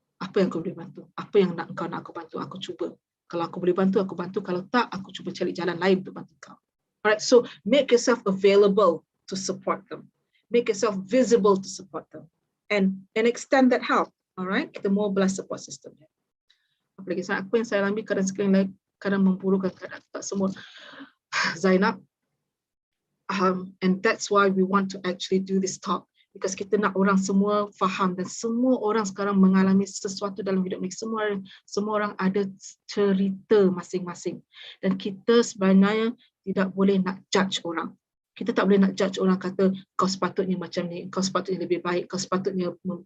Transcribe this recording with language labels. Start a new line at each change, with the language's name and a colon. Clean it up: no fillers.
Malay: Apa yang kau boleh bantu? Apa yang kau nak aku bantu? Aku cuba. Kalau aku boleh bantu, aku bantu. Kalau tak, aku cuba cari jalan lain untuk bantu kau.
English: Alright, so make yourself available to support them. Make yourself visible to support them. And extend that help.
Malay: Alright, kita mobilize support system. Apalagi apa yang saya alami kadang memburukkan keadaan tak semua.
English: Zainab, and that's why we want to actually do this talk.
Malay: Because kita nak orang semua faham, dan semua orang sekarang mengalami sesuatu dalam hidup ni. Semua orang ada cerita masing-masing. Dan kita sebenarnya tidak boleh nak judge orang. Kita tak boleh nak judge orang kata, kau sepatutnya macam ni, kau sepatutnya lebih baik, kau sepatutnya.